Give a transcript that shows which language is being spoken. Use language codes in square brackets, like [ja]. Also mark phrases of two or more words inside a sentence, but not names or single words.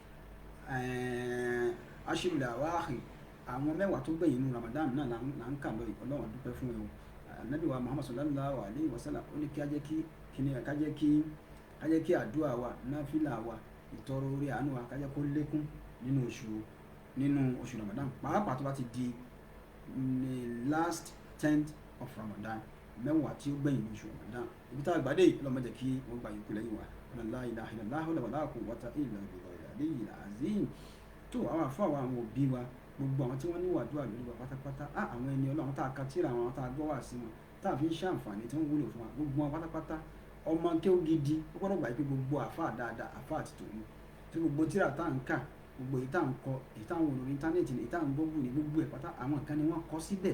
[yo] Aṣírùlẹ̀ àwáàhì àwọn mẹ́wàá tó gbẹ̀yìn inú Ramadan náà là ń kà lọ ọlọ́run dúpẹ́ fún ẹ o. Ànábì wa Muhammad [ar] صلى الله عليه وسلم [yo] ó ní ká jẹ́ kí àdúrà wa náfìlà wa ìtọrọ orí àánú wa ká jẹ́ kó lékún nínú oṣù Ramadan, pàápàá tó bá ti di [en] last 10th of Ramadan, [yo] mẹ́wàá tí ó gbẹ̀yìn oṣù Ramadan. Ibi tá a gbàdé ọlọ́mọdé kí wọ́n gba ìkú lẹ́yìn wa. [ar] لا إله إلا الله ولا قوة إلا بالله العظيم. [yo] Tó àwọn àfọ àwọn òbí wa gbogbo àwọn tí wọ́n ní wàdúrà lórí wa pátápátá. Àwọn ẹni ọlọ́run tá a ka tírà àwọn tá a gbọ́ wá sí wọn tá a fi ń ṣàǹfààní tí wọ́n wúlò fún wa gbogbo wọn pátápátá. Ọmọ kéwú gidi ó gbọ́dọ̀ gbà pé gbogbo àfáà dáadáa àfáà àti tòun tí gbogbo tírà tá à ń kà gbogbo èyí tá à ń kọ èyí tá à ń wò lórí íńtánẹ́ẹ̀tì èyí tá à ń gbọ́ ní gbogbo ẹ̀ pátá àwọn kan ni wọ́n kọ síbẹ̀.